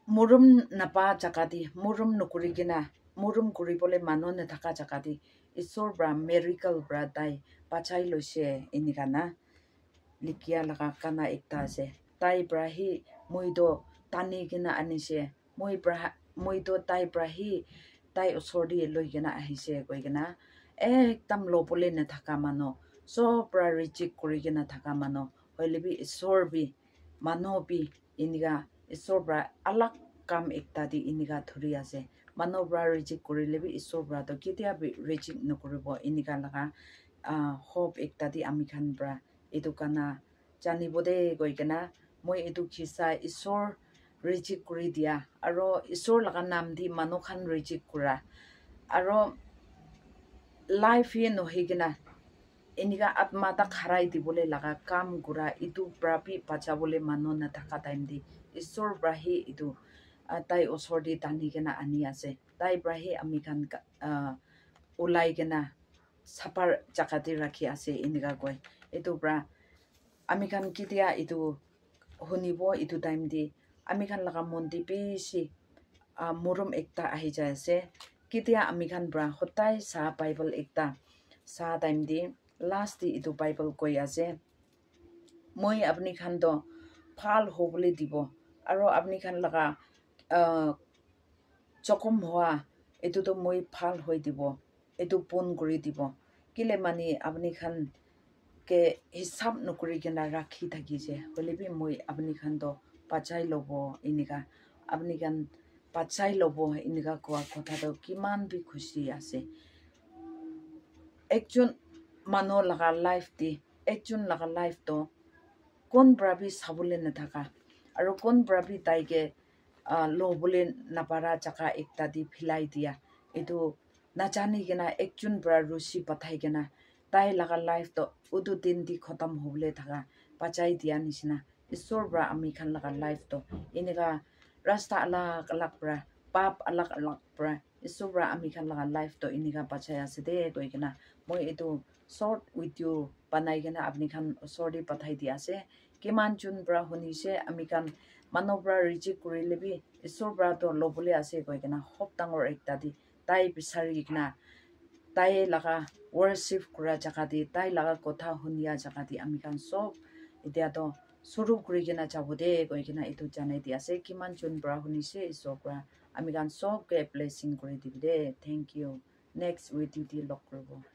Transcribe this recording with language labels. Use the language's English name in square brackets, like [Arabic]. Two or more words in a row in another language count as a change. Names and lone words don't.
[Naga Pidgin] murum napa jakati murum nukurigina murum kuribole mano ne thaka jakati isor bra miracle bra dai pachai loise inikana likia laga kana ekta ase tai brahi muido tani gina anise muido tai brahi tai osori loigina ahise koigina ekdam lobole ne thaka mano so bra reject kurigina thaka mano hoilebi isor bi mano bi iniga isor bra alak kam ekta di iniga thuri ase mano bra reject kurilebi isor bra to ketia bi reject nokuribo iniga laga hope ekta di ami khan bra edu kana janibode goigena moi edu khisa isor reject kuri dia aro isor laga nam di manu khan reject kura aro life ye nohigena eniga atma ta kharai di bole laga kam gura itu prapi pacha bole manu na thaka time di isor brahi itu tai osor di tani gena ani ase tai brahi ami khan ulai gena sapar jakati rakhi ase eniga koi itu bra ami khan kitia itu hunibo itu time di ami khan laga mondi beshi murum ekta ahi jai ase kitia ami khan bra hotai sa bible ekta sa time di last di itu bible koi ase moi apni khan do phal hobole dibo aro apni khan laga chokom hoa itu to moi phal hoi dibo itu pon kuri dibo kile mani apni khan ke hisab nukuri gena rakhi thaki je holebi moi apni khan do pachai lobo iniga apni khan pachai lobo iniga kwa kotha do kiman bi khushi ase ekjon mano laga life di ekjon laga life to kon brabi sabule na thaka aro kon brabi taige lobule napara chaka ekta di philai dia etu nachani gena ekjon bra rusi pathai gena tai laga life to udu din di khatam hobule thaka pachai dia nisna isor bra ami khan laga life to iniga rasta alak alak bra pap alak alak bra isor bra ami khan laga life to iniga pachai ase de toigena moi etu [English] short video [Naga Pidgin] banai gena apni khan sorry pathai dia ase kiman chun bra huni se ami khan manobra reject kurilebi isor bra to lobule ase koigena hop tangor ekta di tai bisari gna tai laga worship kura jaga di tai laga kotha hunia jaga di ami khan sob etia to suru kuri gena jabode koigena etu janai di ase kiman chun bra huni se isor bra ami khan sob ke blessing kuri dibide [English] thank you next video [Naga Pidgin] di lok korbo